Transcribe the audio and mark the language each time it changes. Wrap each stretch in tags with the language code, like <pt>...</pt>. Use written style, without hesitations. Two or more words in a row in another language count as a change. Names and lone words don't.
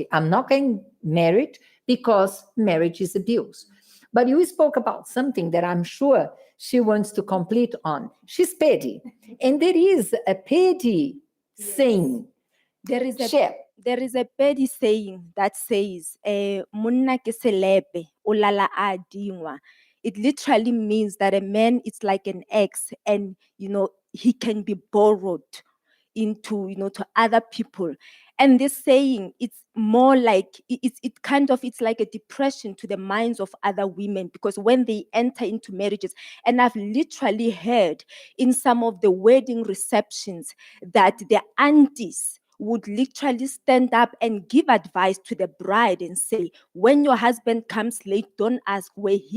<en>I'm not getting married because marriage is abuse. But you spoke about something that I'm sure she wants to complete on. She's petty. And there is a petty saying. There is a Share. there is a petty saying that says,</en> <tn>"Monna ke selepe, o lala a dingwa."</tn> <en>It literally means that a man is like an ex, and he can be borrowed into to other people. And this saying, it's more like it's like a depression to the minds of other women, because when they enter into marriages, and I've literally heard in some of the wedding receptions that the aunties would literally stand up and give advice to the bride and say, when your husband comes late, don't ask where he</en>